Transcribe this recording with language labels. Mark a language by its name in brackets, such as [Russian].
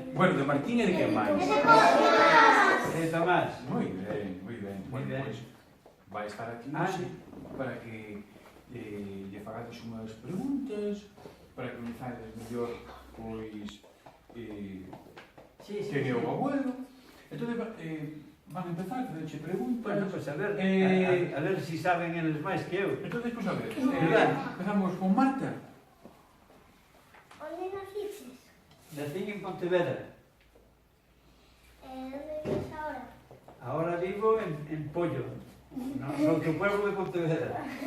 [Galician] Bueno, de Martín e de que máis? Tomás. Moi ben, moi ben. Moi Bueno, ben. pois vai estar aquí Sí. para que lle fagades unhas preguntas, para que coñezades mellor, pois, Sí, sí. quen é o abuelo. Entón, van a empezar a facerche preguntas. Bueno, pues a ver si saben eles máis que eu. Entón, pois a ver, Verdad. empezamos con Marta. [Spanish] ¿Dónde naciste? [Galician] Nacín en Pontevedra. [Spanish] ¿Dónde vives ahora? [Galician] Ahora vivo en Pollo, no outro pueblo de Pontevedra.